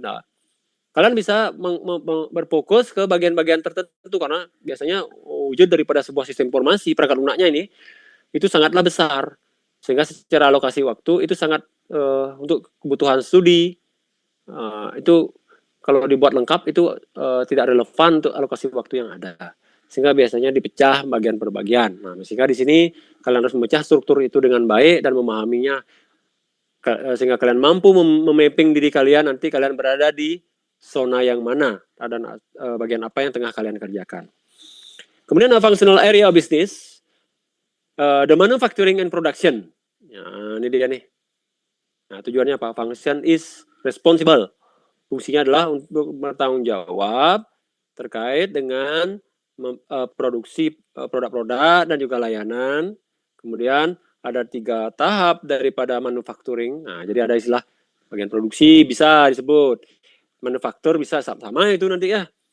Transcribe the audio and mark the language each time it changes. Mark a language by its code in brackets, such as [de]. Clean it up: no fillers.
[id] Nah, kalian bisa berfokus ke bagian-bagian tertentu karena biasanya wujud daripada sebuah sistem informasi perangkat lunaknya ini itu sangatlah besar, sehingga secara alokasi waktu itu sangat untuk kebutuhan studi itu kalau dibuat lengkap itu tidak relevan untuk alokasi waktu yang ada, sehingga biasanya dipecah bagian per bagian. Nah, sehingga di sini kalian harus memecah struktur itu dengan baik dan memahaminya sehingga kalian mampu memapping diri kalian nanti kalian berada di zona yang mana dan bagian apa yang tengah kalian kerjakan. Kemudian [en] functional area of business, the manufacturing and production. [id] Ya, ini dia nih. Nah, tujuannya apa? [en] Function is responsible. [id] Fungsinya adalah untuk bertanggung jawab terkait dengan produksi produk-produk dan juga layanan. Kemudian ada 3 tahap daripada manufacturing. Nah, jadi ada istilah bagian produksi bisa disebut, manufaktur bisa sama itu nanti ya.